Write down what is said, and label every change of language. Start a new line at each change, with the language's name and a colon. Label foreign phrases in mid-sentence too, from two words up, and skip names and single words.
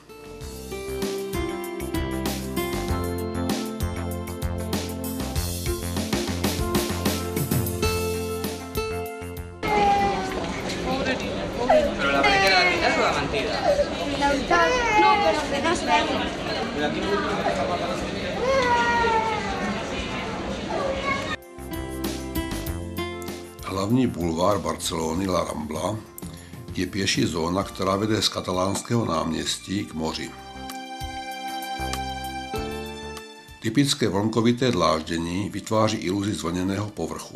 Spanish: Pero la primera la verdad o la mentira? La verdad, no, pero me das verla.
Czech: Hlavní bulvár Barcelony La Rambla je pěší zóna, která vede z katalánského náměstí k moři. Typické vlnkovité dláždění vytváří iluzi zvlněného povrchu.